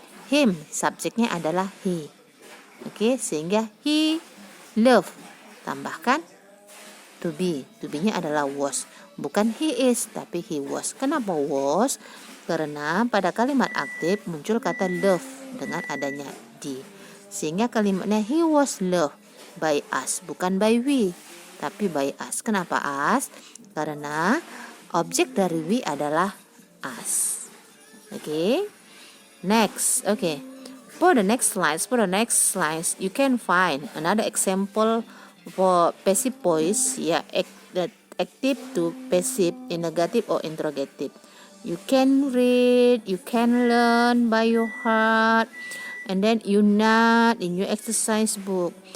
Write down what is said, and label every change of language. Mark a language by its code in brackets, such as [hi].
[id] Him, subjeknya adalah he. Oke, sehingga [en] he love. [id] Tambahkan [en] to be. [id] To be-nya adalah was. Bukan [en] he is, [id] tapi [en] he was. [id] Kenapa was? Karena pada kalimat aktif muncul kata love dengan adanya D. Sehingga kalimatnya [en] he was loved by us. [id] Bukan [en] by we, [id] tapi [en] by us. [id] Kenapa us? Karena objek dari we adalah us. [en] Okay. Next. Okay. For the next slides, you can find another example for passive voice. [id] Ya, [en] active to passive in negative or interrogative. You can read, you can learn by your heart, and then you not in your exercise book.